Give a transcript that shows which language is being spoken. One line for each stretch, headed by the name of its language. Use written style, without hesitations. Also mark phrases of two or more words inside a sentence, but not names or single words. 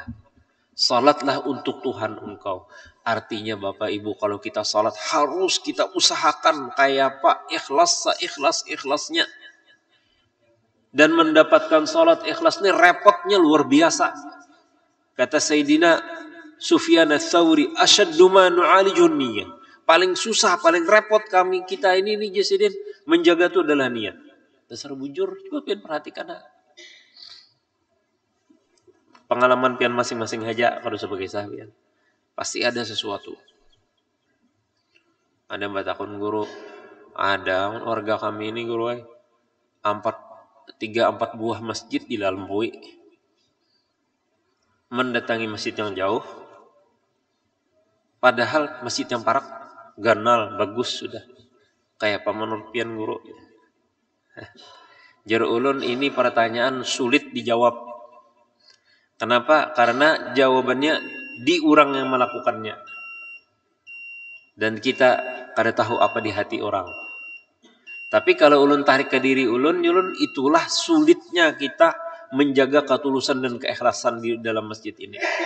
Indonesian: Salatlah untuk Tuhan engkau. Artinya Bapak Ibu, kalau kita salat harus kita usahakan kayak apa? Ikhlasnya. Dan mendapatkan salat ikhlas ini repotnya luar biasa. Kata Sayyidina Sufyan ats-Tsauri,
Arabic: asyaddu ma nu'alijun niyyah.
Indonesian: Paling susah, paling repot kita ini nih Jasidin menjaga itu adalah niat.
Banjar: Dasar bujur, coba pian perhatikan. Pengalaman pian masing-masing aja kalau sebagai sahabat.
Indonesian: Pasti ada sesuatu.
Banjar: Ada batakun guru, ada warga kami ini guru 3-4 buah masjid dilalui.
Indonesian: Mendatangi masjid yang jauh. Padahal masjid yang parak, ganal, bagus sudah.
Banjar: Kayak apa menurut pian guru. Jar ulun ini pertanyaan sulit dijawab. Kenapa?
Indonesian: Karena jawabannya di orang yang melakukannya.
Banjar: Dan kita kada tahu apa di hati orang. Tapi kalau ulun tarik ke diri ulun itulah sulitnya kita menjaga ketulusan dan keikhlasan di dalam masjid ini.